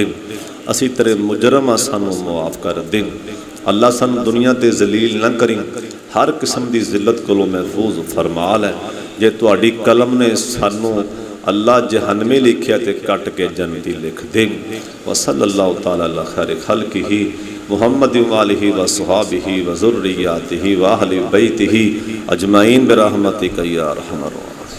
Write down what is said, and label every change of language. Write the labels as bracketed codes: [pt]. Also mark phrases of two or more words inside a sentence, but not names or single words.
[pa] اسی تیرے مجرم سانوں معاف کر دے. اللہ سانوں دنیا تے ذلیل نہ کریں، ہر قسم دی ذلت کولوں محفوظ فرما لے. جے تہاڈی قلم نے سانوں اللہ جہنمی لکھیا تے کٹ کے جنتی لکھ دے. [ar] وصلى الله تعالى على خير خلقه محمد وآله وصحبه وذرياته وأهل بيته أجمعين برحمتك يا أرحم